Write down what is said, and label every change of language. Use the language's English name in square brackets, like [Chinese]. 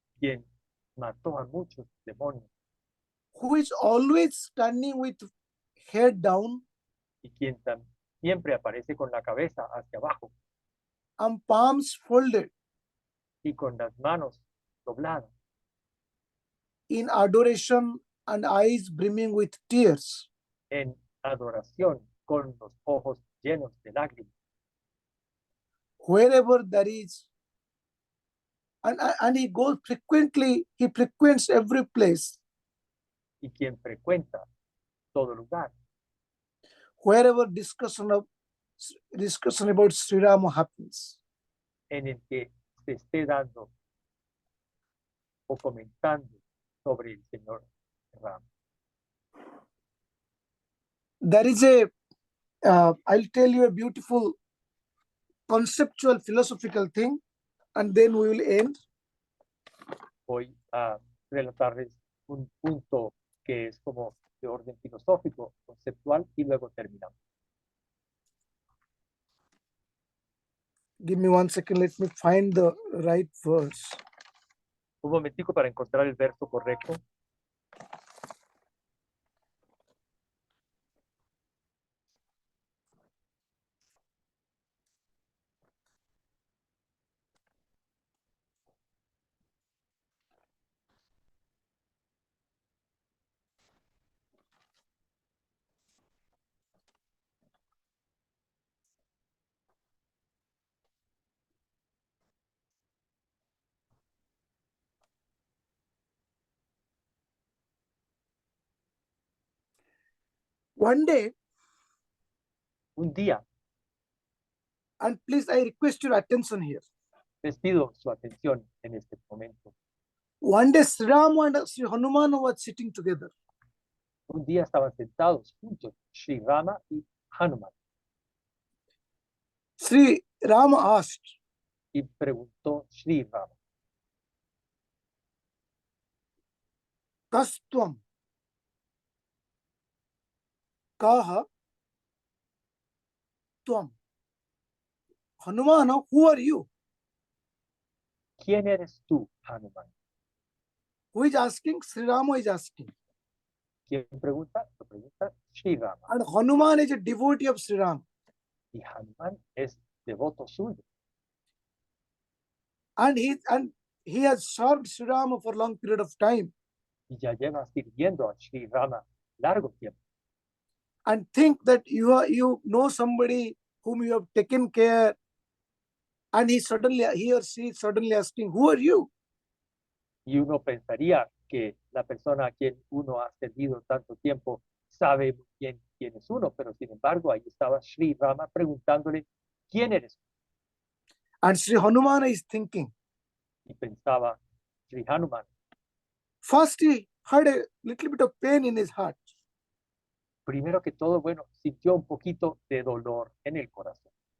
[Spanish] quien mató a muchos demonios [English] who is always standing with head down [Spanish] y quien siempre aparece con la cabeza hacia abajo [English] and palms folded [Spanish] y con las manos dobladas [English] in adoration and eyes brimming with tears. [Spanish] en adoración con los ojos llenos de lágrimas. [English] Wherever there is, and he goes frequently, he frequents every place. [Spanish] Y quien frecuenta todo lugar, [English] Wherever discussion about Sri Rama happens, [Spanish] en el que se esté dando o comentando sobre el Señor Ram. [English] there is I'll tell you a beautiful conceptual philosophical thing, and then we will end. [Spanish] Voy a relatarles un punto que es como de orden filosófico, conceptual, y luego terminamos. [English] Give me 1 second, let me find the right verse. [Spanish] Un momentico para encontrar el verso correcto. [English] One day, [Spanish] Un día, [English] and please, I request your attention here. [Spanish] les pido su atención en este momento. [English] One day, Sri Rama and Sri Hanuman were sitting together. [Spanish] Un día estaban sentados juntos Sri Rama y Hanuman [English] Sri Rama asked, [Spanish] y preguntó Sri Rama, [Sanskrit] Kastvam Kaha Tvam. [English] Hanuman, who are you? [Spanish] ¿quién eres tú, Hanuman? [English] Who is asking? Sri Rama is asking. [Spanish] ¿Quién pregunta? Lo pregunta Sri Rama. [English] And Hanuman is a devotee of Sri Ram. [Spanish] Y Hanuman es devoto suyo. [English] And he has served Sri Ram for a long period of time. [Spanish] Y ya lleva sirviendo a Sri Rama largo tiempo. [English] And think that you know somebody whom you have taken care, and he or she is suddenly asking, who are you? [Spanish] Y uno pensaría que la persona a quien uno ha servido tanto tiempo sabe muy bien quién es uno, pero sin embargo ahí estaba Sri Rama preguntándole, ¿quién eres? [English] And Sri Hanuman is thinking. [Spanish] Y pensaba Sri Hanuman. [English] First, he had a little bit of pain in his heart. [Spanish] Primero que todo, bueno, sintió un poquito de dolor en el corazón.